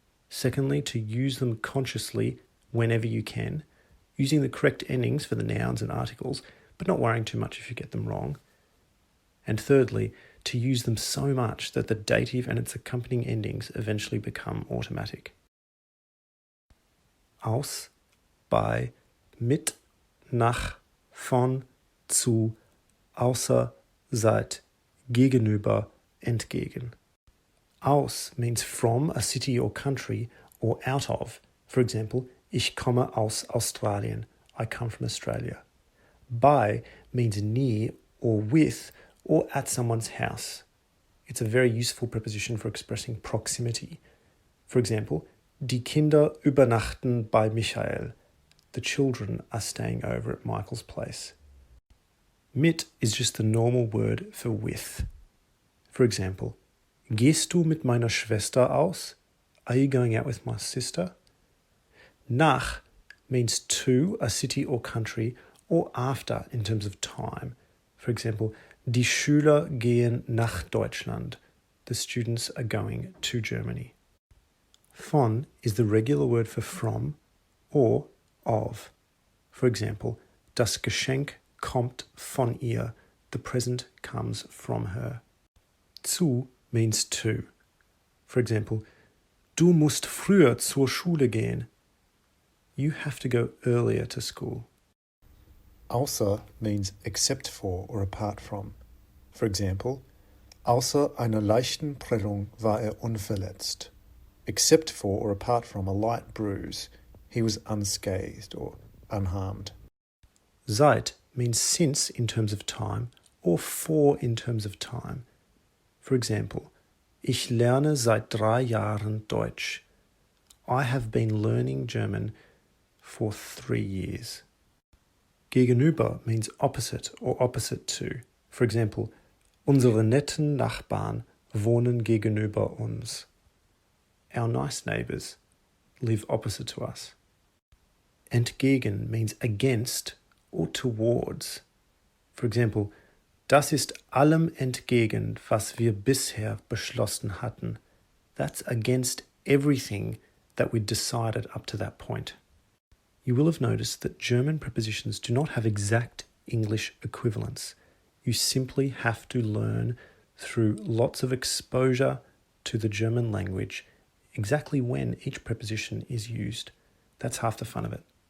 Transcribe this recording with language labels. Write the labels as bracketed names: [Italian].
[English] Secondly, to use them consciously whenever you can, using the correct endings for the nouns and articles, but not worrying too much if you get them wrong. And thirdly, to use them so much that the dative and its accompanying endings eventually become automatic. [German] Aus, bei, mit, nach, von, zu, außer, seit, gegenüber, entgegen. [English] Aus means from a city or country, or out of. For example, [German] ich komme aus Australien. [English] I come from Australia. Bei means near or with or at someone's house. It's a very useful preposition for expressing proximity. For example, [German] die Kinder übernachten bei Michael. [English] the children are staying over at Michael's place. Mit is just the normal word for with. For example, [German] gehst du mit meiner Schwester aus? [English] Are you going out with my sister? Nach means to a city or country, or after in terms of time. For example, [German] die Schüler gehen nach Deutschland. [English] The students are going to Germany. Von is the regular word for from or of. For example, [German] das Geschenk kommt von ihr. [English] The present comes from her. Zu means to. For example, [German] du musst früher zur Schule gehen. [English] You have to go earlier to school. Außer means except for or apart from. For example, [German] außer einer leichten Prellung war unverletzt. [English] Except for or apart from a light bruise, he was unscathed or unharmed. Seit means since in terms of time or for in terms of time. For example, [German] ich lerne seit 3 Jahren Deutsch. [English] I have been learning German for 3 years. Gegenüber means opposite or opposite to. For example, [German] unsere netten Nachbarn wohnen gegenüber uns. [English] Our nice neighbours live opposite to us. Entgegen means against or towards. For example, [German] das ist allem entgegen, was wir bisher beschlossen hatten. [English] That's against everything that we'd decided up to that point. You will have noticed that German prepositions do not have exact English equivalents. You simply have to learn through lots of exposure to the German language exactly when each preposition is used. That's half the fun of it.